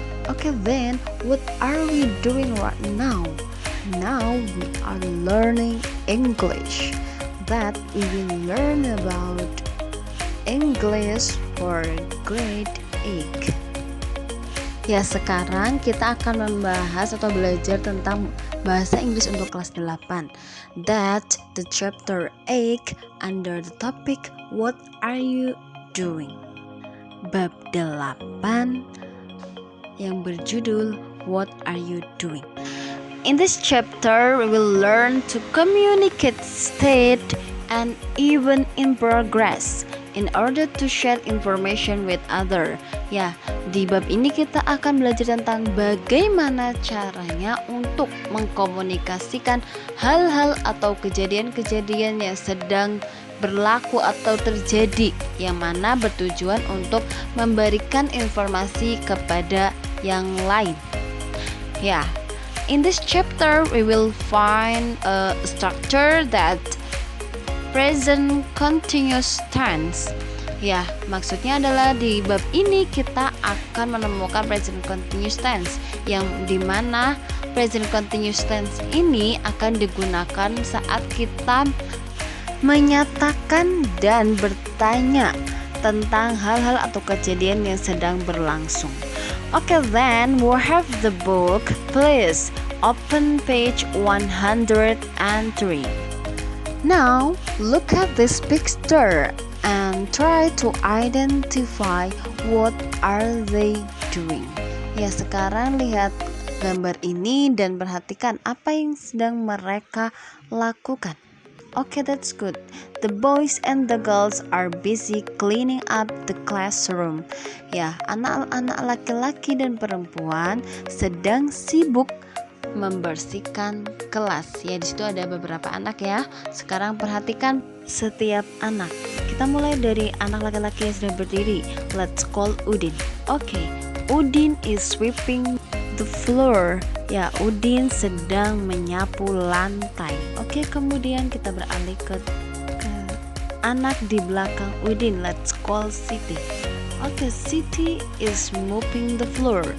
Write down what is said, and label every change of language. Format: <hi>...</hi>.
<en>Okay, then what are we doing right now? Now we are learning English. That we will learn about English for grade 8.</en> <id>Ya, sekarang kita akan membahas atau belajar tentang bahasa Inggris untuk kelas 8.</id> <en>That the chapter 8 under the topic what are you doing?</en> <id>Bab 8 yang berjudul</id> <en>What Are You Doing? In this chapter, we will learn to communicate state and even in progress in order to share information with other.</en> <id>Ya, di bab ini kita akan belajar tentang bagaimana caranya untuk mengkomunikasikan hal-hal atau kejadian-kejadian yang sedang berlaku atau terjadi, yang mana bertujuan untuk memberikan informasi kepada yang lain.</id> <en>Ya, in this chapter we will find a structure that present continuous tense.</en> <id>Ya, maksudnya adalah di bab ini kita akan menemukan present continuous tense, yang dimana present continuous tense ini akan digunakan saat kita menyatakan dan bertanya tentang hal-hal atau kejadian yang sedang berlangsung.</id> <en>Okay, then we have the book. Please open page 103. Now look at this picture and try to identify what are they doing.</en> <id>Ya, sekarang lihat gambar ini dan perhatikan apa yang sedang mereka lakukan.</id> <en>Okay, that's good. The boys and the girls are busy cleaning up the classroom.</en> <id>Ya, anak-anak laki-laki dan perempuan sedang sibuk membersihkan kelas. Ya, di situ ada beberapa anak ya. Sekarang perhatikan setiap anak. Kita mulai dari anak laki-laki yang sedang berdiri.</id> <en>Let's call Udin. Okay, Udin is sweeping the floor.</en> <id>Ya, Udin sedang menyapu lantai. Oke, kemudian kita beralih ke anak di belakang Udin.</id> <en>Let's call Siti. Oke, Siti is mopping the floor.</en>